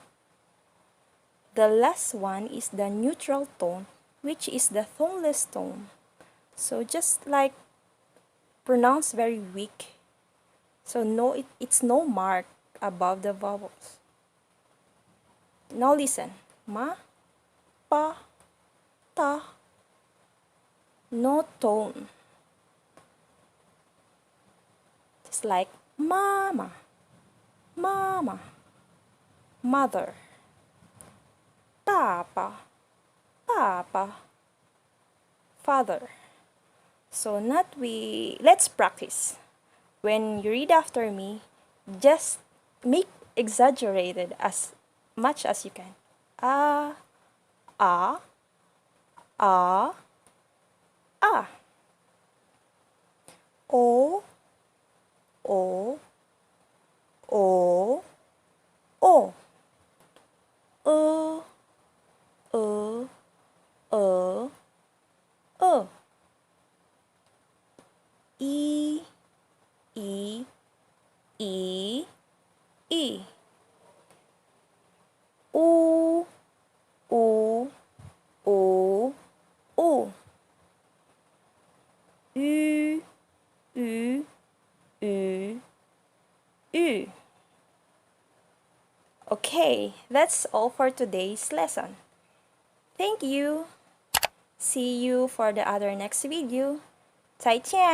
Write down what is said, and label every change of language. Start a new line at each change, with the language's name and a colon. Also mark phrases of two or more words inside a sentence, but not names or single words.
English: The last one is the neutral tone, which is the toneless tone. So just like pronounce very weak. So no, it's no mark above the vowels. Now listen. Ma, pa, ta. No tone. Just like mama, mama, mother, papa, papa, father. So let's practice. When you read after me, just make exaggerated as much as you can. Ah, ah, ah, ah. O, o, o, o. E, E, E, E. U, U, U, U. Ü, Ü, Ü, Ü. Okay, that's all for today's lesson. Thank you. See you for the other next video.